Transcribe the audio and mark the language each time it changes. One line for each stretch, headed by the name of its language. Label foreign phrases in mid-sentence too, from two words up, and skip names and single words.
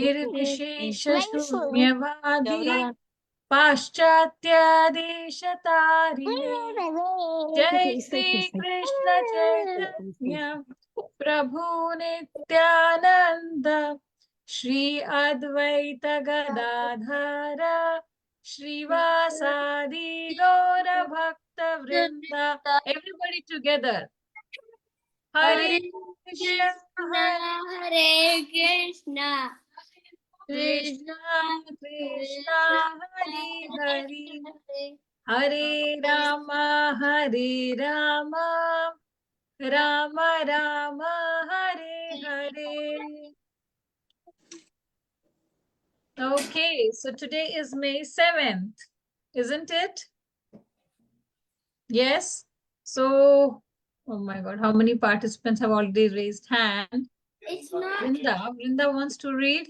Sanskrit: निर्विशेष शून्यवादी पाश्चात्यादेशतारिणे जय श्री कृष्ण चैतन्य प्रभु नित्यानंद श्री अद्वैत गदाधर श्रीवासादि गौर भक्त वृंद
English: everybody together
Sanskrit: हरे कृष्ण हरे कृष्ण. कृष्णा कृष्णा हरि हरि हरे राम राम राम हरे हरे.
English: Okay, so today is May 7th, isn't it? Yes. So, oh my God, how many participants have already raised hand? It's not. Vrinda wants to read.